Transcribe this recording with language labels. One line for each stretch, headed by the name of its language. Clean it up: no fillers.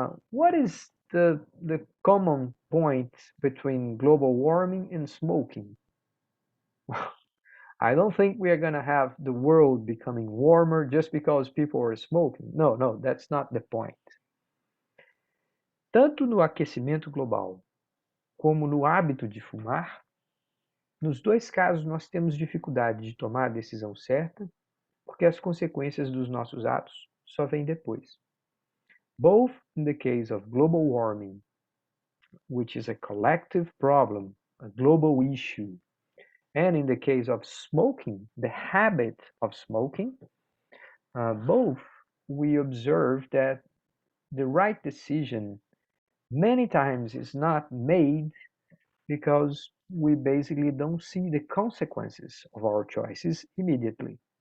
English: What is the common point between global warming and smoking? I don't think we are going to have the world becoming warmer just because people are smoking. No, no, that's not the point.
Portuguese: Tanto no aquecimento global como no hábito de fumar, nos dois casos nós temos dificuldade de tomar a decisão certa, porque as consequências dos nossos atos só vêm depois.
English: Both in the case of global warming, which is a collective problem, a global issue, and in the case of smoking, the habit of smoking, both we observe that the right decision many times is not made because we basically don't see the consequences of our choices immediately.